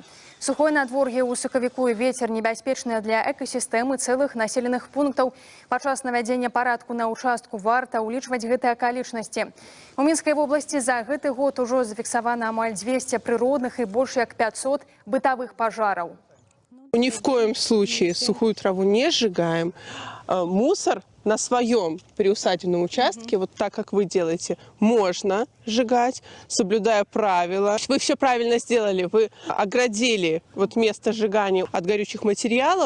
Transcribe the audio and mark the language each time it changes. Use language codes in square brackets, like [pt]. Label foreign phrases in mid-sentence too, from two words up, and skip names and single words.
[be] Сухое надвор'е ў сакавіку і вецер небяспечныя для экасістэмы цэлых населеных пунктаў. Падчас навядзення парадку на участку варта ўлічваць гэтыя акалічнасці. У Мінскай вобласці за гэты год ужо зафіксавана амаль 200 прыродных і больш як 500 бытавых пажараў. [ru] Ни в коем случае сухую траву не сжигаем. Мусор на своем приусадебном участке, вот так, как вы делаете, можно сжигать, соблюдая правила. Вы все правильно сделали, вы оградили вот место сжигания от горючих материалов.